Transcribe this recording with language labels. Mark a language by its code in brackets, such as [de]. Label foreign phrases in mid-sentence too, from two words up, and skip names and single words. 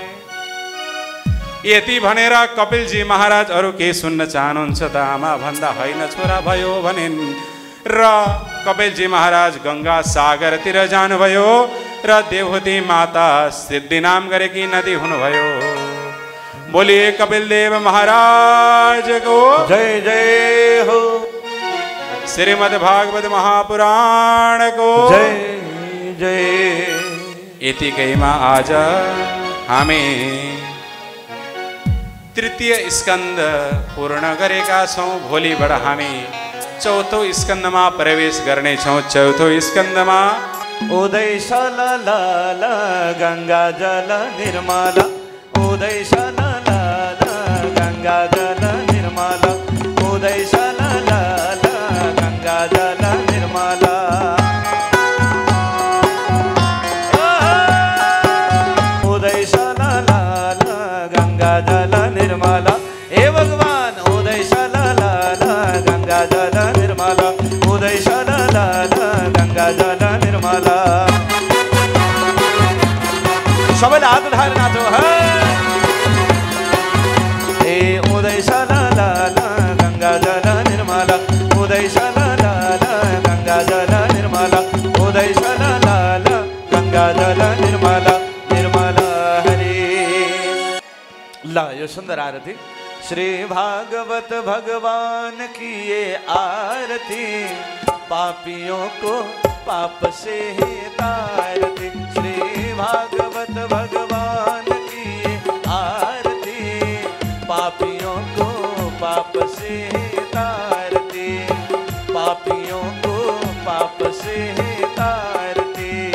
[ne] यति भनेर कपिलजी महाराज अरू केही सुन्न चाहनुहुन्छ त आमा भन्दा होइन छोरा भयो भनिन् र कपिलजी महाराज गंगा सागरतिर जानुभयो र देवहूति माता सिद्धि नाम गरेकी नदी हुनुभयो। [hi] बोलिए कपिलदेव महाराज को जय जय हो। श्रीमद् भागवत महापुराण को जय जय। [ne] यतिकैमा आज हामी तृतीय स्कन्द पूर्ण गरेका छौं। भोलिबाट हामी चौथो स्कन्दमा प्रवेश गर्ने छौं। चौथो स्कन्दमा [hi] उदय सललाल गंगा जल निर्मल, उदय सललाल गंगा जल निर्मल, उदय सललाल गंगा जल निर्मल। उदय सललाल गंगा जल निर्मल, हे भगवान उदय सललाल गंगा जल निर्मल, उदय सललाल गंगा जल निर्मल। [ne] सबैले हात उठाएर नाचो है। [hi] हे उदय सललाल गंगा जल निर्मल, उदय सललाल गंगा जल निर्मल, उदय सललाल गंगा जल निर्मल, निर्मल हरे। ला यो सुंदर आरती श्री भागवत भगवान की ये आरती, पापियों को पाप से तारती। श्री भागवत भगवान की ये आरती, पापियों को पाप से तारती, पापियों को पाप से तारती।